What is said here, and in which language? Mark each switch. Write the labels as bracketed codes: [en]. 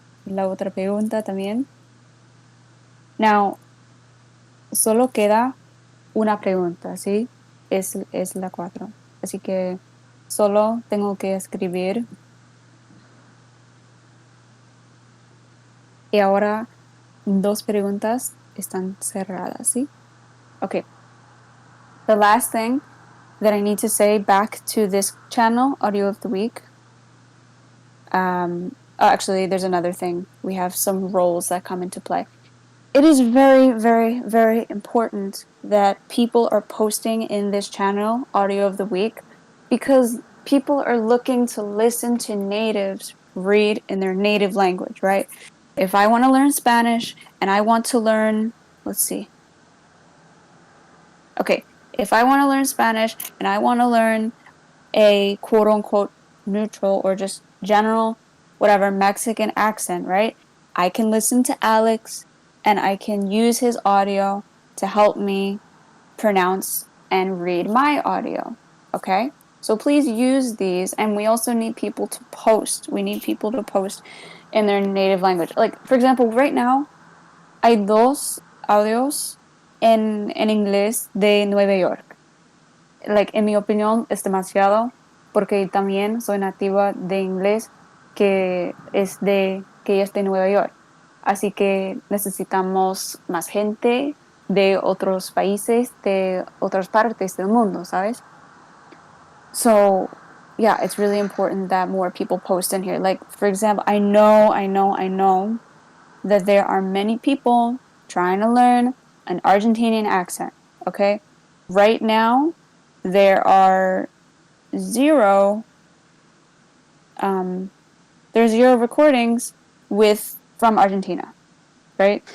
[es] la otra pregunta también. Now, solo queda una pregunta, ¿sí? Es la 4. Así que solo tengo que escribir. Y ahora 2 preguntas están cerradas, ¿sí? Okay. [en] The last thing that I need to say back to this channel, Audio of the Week. Actually, there's another thing. We have some roles that come into play. It is very, very, very important that people are posting in this channel, Audio of the Week, because people are looking to listen to natives read in their native language, right? If I want to learn Spanish and I want to learn, let's see. Okay, if I want to learn Spanish and I want to learn a quote unquote neutral or just general, whatever, Mexican accent, right? I can listen to Alex and I can use his audio to help me pronounce and read my audio. Okay? So please use these. And we also need people to post. We need people to post in their native language. Like, for example, right now, [es] hay dos audios en inglés de Nueva York. Like, en mi opinión, es demasiado, porque también soy nativa de inglés que es de Nueva York. Así que necesitamos más gente de otros países, de otras partes del mundo, ¿sabes? [en] So, yeah, it's really important that more people post in here. Like, for example, I know that there are many people trying to learn an Argentinian accent, okay? Right now, there are zero um, there's zero recordings with from Argentina, right?